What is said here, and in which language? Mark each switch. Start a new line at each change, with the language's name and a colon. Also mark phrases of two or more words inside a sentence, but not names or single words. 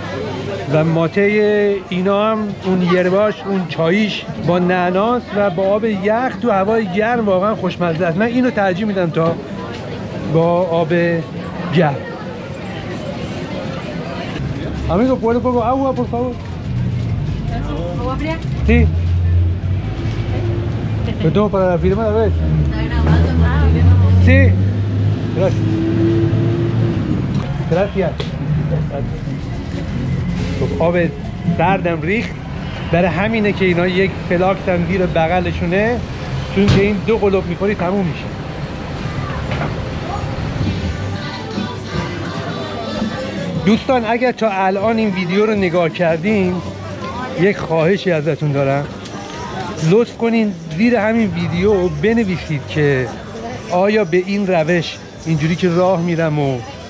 Persian: و ماته اینا هم اون یرباش، اون چاییش با نعناس و با آب یخ تو هوای گرم واقعا خوشمزه است. من اینو ترجیح میدم تا با آب گرم.
Spanish: Amigo, ¿puedo poco agua, por favor? ¿Agua fría? Sí. ¿Lo tomo para la firma a la vez? Sí. Gracias. Gracias.
Persian: خب آب سردم ریخت، برای همینه که اینا یک فلاکس هم زیر بغلشونه، چون که این 2 قلوب میخوری تموم میشه. دوستان اگر تا الان این ویدیو رو نگاه کردین، یک خواهشی ازتون دارم، لطف کنین زیر همین ویدیو بنویسید که آیا به این روش اینجوری که راه میرم و